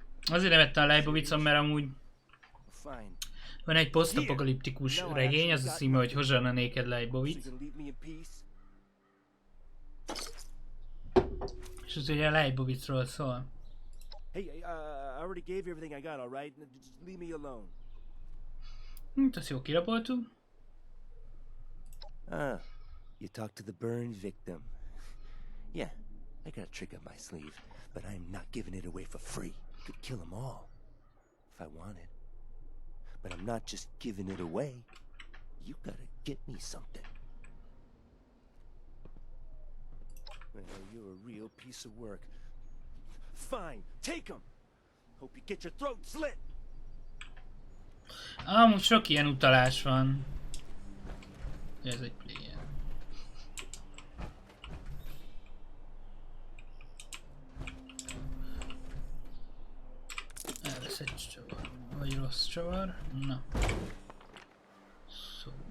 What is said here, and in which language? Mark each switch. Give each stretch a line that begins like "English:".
Hungarian: Azért nem vettem a Leibovitzon, mert amúgy van egy posztapokaliptikus regény, az a címe, hogy Hozsán a néked Leibovitz. És az ugye a Leibovitzról szól.
English: Hey, I already gave you everything I got, all right? Just leave me alone.
Hungarian: Azt jó kirapoltuk.
English: You talked to the burn victim. Yeah, I got a trick up my sleeve, but I'm not giving it away for free. Could kill them all, if I wanted. But I'm not just giving it away. You gotta get me something. Well, you're a real piece of work. Fine, take them! Hope you get your throat slit!
Hungarian: Amúgy sok ilyen utalás van. Ez egy player. Ez egy csavar. Vagy rossz csavar. Na. Szó.